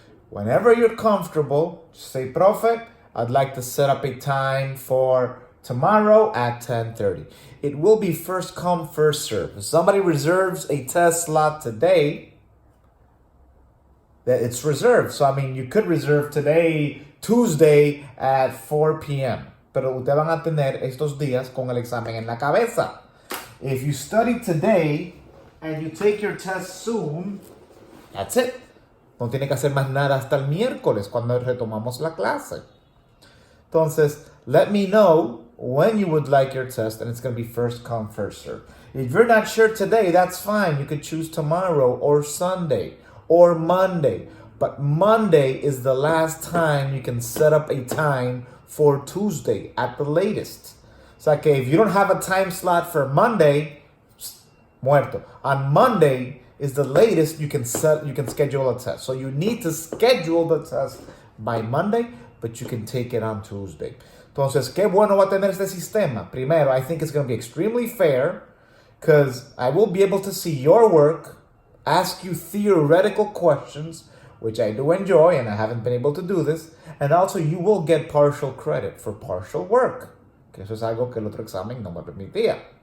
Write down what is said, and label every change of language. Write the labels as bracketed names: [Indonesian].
[English] Whenever you're comfortable, say, Profe, I'd like to set up a time for tomorrow at 10:30. It will be first come, first serve. If somebody reserves a test slot today, that it's reserved. So, you could reserve today, Tuesday at 4 p.m. [Spanish] Pero ustedes van a tener estos días con el examen en la cabeza. [English] If you study today and you take your test soon, that's it. [Spanish] No tiene que hacer más nada hasta el miércoles cuando retomamos la clase. [English] Entonces, let me know when you would like your test, and it's going to be first come, first serve. If you're not sure today, that's fine. You could choose tomorrow or Sunday or Monday. But Monday is the last time you can set up a time for Tuesday at the latest. So, okay, if you don't have a time slot for Monday, muerto. On Monday is the latest you can schedule a test. So you need to schedule the test by Monday, but you can take it on Tuesday. [Spanish] Entonces, qué bueno va a tener este sistema. [English] Primero, I think it's going to be extremely fair because I will be able to see your work, ask you theoretical questions, which I do enjoy, and I haven't been able to do this, and also you will get partial credit for partial work, [Spanish] que eso es algo que el otro examen no me permitía.